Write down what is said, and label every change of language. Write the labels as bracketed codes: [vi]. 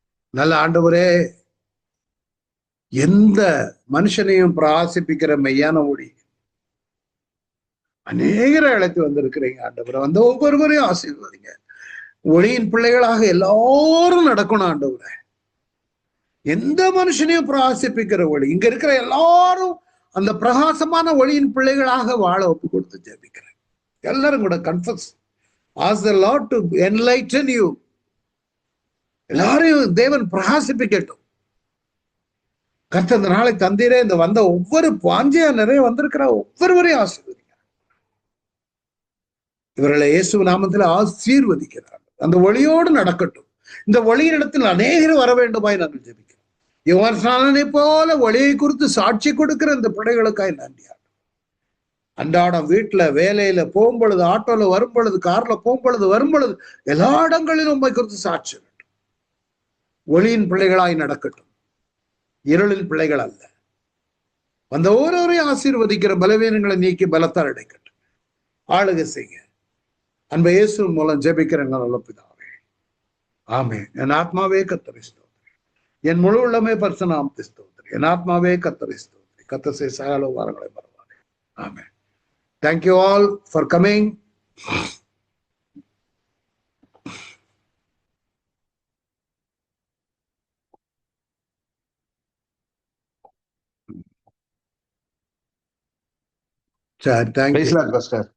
[ta] நல்ல ஆண்டவரே, எந்த மனுஷனையும் பிரகாசிப்பிக்கிற மெய்யான ஒளி அநேகரை அழைத்து வந்திருக்கிறீங்க ஆண்டவரை. வந்த ஒவ்வொருவரையும் ஆசீர்வதிங்க. ஒளியின் பிள்ளைகளாக எல்லாரும் நடக்கணும் ஆண்டவரை. எந்த மனுஷனையும் பிரகாசிப்பிக்கிற ஒளி. இங்க இருக்கிற எல்லாரும் அந்த பிரகாசமான ஒளியின் பிள்ளைகளாக வாழ ஒப்பு கொடுத்து ஜெபிக்கிறேன். எல்லாரும் கூட confuse, [en] ask the Lord to enlighten you. [ta] எல்லாரையும் தேவன் பிரகாசிப்பிக்கட்டும். கர்த்தர் இந்த நாளை தந்தீரே. இந்த வந்த ஒவ்வொரு வாஞ்சையா நிறைய வந்திருக்கிற ஒவ்வொருவரையும் ஆசீர்வதிங்க. இவர்களை இயேசு நாமத்தில் ஆசீர்வதிக்கிறார். அந்த ஒளியோடு நடக்கட்டும். இந்த ஒளியின் இடத்தில் அநேகர் வர வேண்டுமாய் நாங்கள் ஜெபிக்கிறோம். யோவான் ஸ்நானனை போல ஒளியை குறித்து சாட்சி கொடுக்கிற இந்த பிள்ளைகளுக்காய் நன்றியா. அன்றாடம் வீட்டுல, வேலையில போகும் பொழுது, ஆட்டோல வரும் பொழுது, கார்ல போகும் பொழுது, வரும் பொழுது, எல்லா இடங்களிலும் உண்மை குறித்து சாட்சி வேண்டும். ஒளியின் பிள்ளைகளாய் நடக்கட்டும், இருளின் பிள்ளைகள் அல்ல. வந்த ஒவ்வொருவரையும் ஆசீர்வதிக்கிற பலவீனங்களை நீக்கி பலத்தால் அடைக்கட்டும். ஆளுகை செய்ய அன்பை இயேசு மூலம் ஜெபிக்கிற நல்ல பிதாவே, ஆமென். என் ஆத்மாவே கர்த்தரை ஸ்தோத்திரி, என் முழு உள்ளமே பரிசுநாமத்தை ஸ்தோத்திரி. என் ஆத்மாவே கர்த்தரை ஸ்தோத்திரி. கர்த்தர் செய்த சகல உபகாரங்களை மறவாதே. ஆமென். [en] Thank you all for coming. Thank you. Praise Lord, Pastor.